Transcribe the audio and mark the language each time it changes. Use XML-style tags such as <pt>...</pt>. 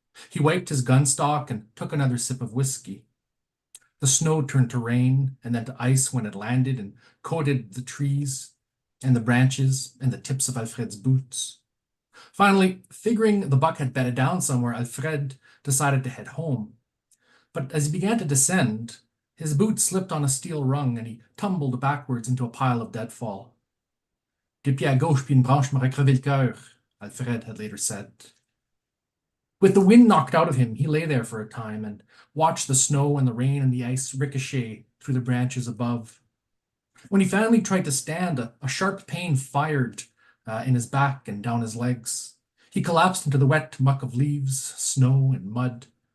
<en>He wiped his gun stock and took another sip of whiskey. The snow turned to rain and then to ice when it landed and coated the trees and the branches and the tips of Alfred's boots. Finally, figuring the buck had bedded down somewhere, Alfred decided to head home. But as he began to descend, his boot slipped on a steel rung and he tumbled backwards into a pile of deadfall.</en> <fr>Deux pieds à gauche puis une branche m'aurait crevé le cœur,</fr> <en>Alfred had later said. With the wind knocked out of him, he lay there for a time and watched the snow and the rain and the ice ricochet through the branches above. When he finally tried to stand, a sharp pain fired in his back and down his legs. He collapsed into the wet muck of leaves, snow, and mud.</en>